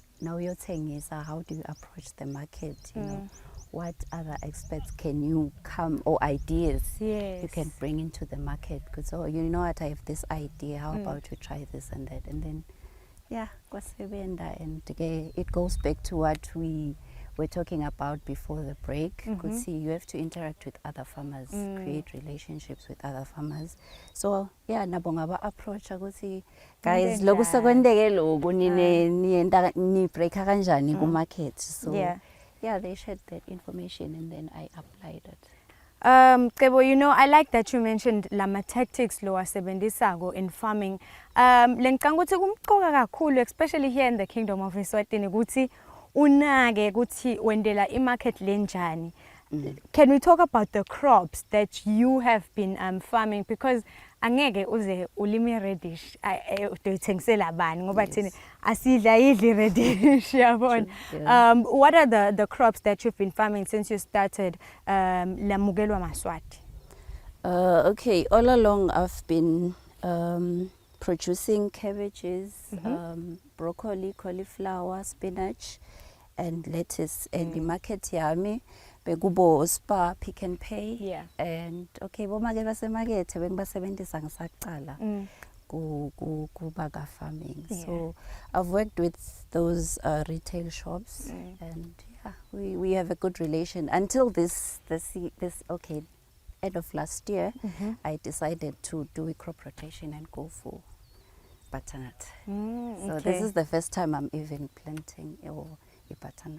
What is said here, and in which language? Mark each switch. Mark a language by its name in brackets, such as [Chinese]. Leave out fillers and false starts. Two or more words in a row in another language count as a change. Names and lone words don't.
[English] Now you're saying how do you approach the market, you know, what other aspects can you come or ideas you can bring into the market, because you know what, I have this idea, how about we try this and that, and then and it goes back to what we were talking about before the break. See, you have to interact with other farmers, create relationships with other farmers. [Swati] So nabonga [English] approach guys [Swati] loku sekwendeke loku ni break kanjani ku market. [English] So they shared that information and then I applied it. Mcebo, you know, I like that you mentioned [Swati] lama tactics lo wasebenzisago [English] in farming. [Swati] Lengicanga ukuthi kumqoka kakhulu, [English] especially here in the Kingdom of Eswatini, [Swati] ukuthi unake ukuthi wendela imarket lenjani. [English] Can we talk about the crops that you have been farming? [Swati] Because angeke uze ulime radish uyithengisela bani ngoba thina asidla idli radish yabona. [English] What are the crops that you've been farming since you started Lamugelwa Maswati? Okay, all along I've been producing cabbages, broccoli, cauliflower, spinach, and lettuce. And the market [Swati] yami bekubo Spa, Pick and Pay, and okay, bomake basemakethe bengibasebenzisa ngisaqala kubaga farming. [English] So I've worked with those retail shops, and we have a good relation until this end of last year. I decided to do a crop rotation and go for butternut. So this is the first time I'm even planting or butternut.